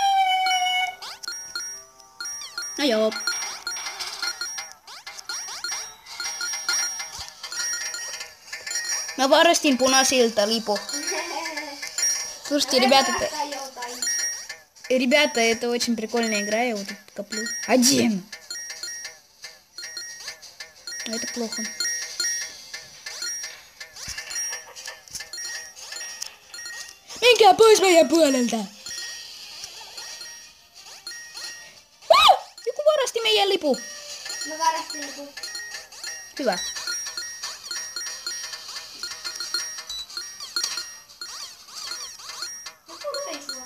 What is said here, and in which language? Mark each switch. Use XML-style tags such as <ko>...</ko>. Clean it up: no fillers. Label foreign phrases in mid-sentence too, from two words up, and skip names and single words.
<fi>No joo. Mä varastin punaisilta lipu.</fi> <ru>Слушайте, ребята, это очень прикольная игра, я вот тут коплю. Один. Но это плохо.</ru> <fi>Menkää pois meidän puolelta. Joku varasti meidän lipu. Mä varastin joku. Hyvä. No turvei sua.</fi>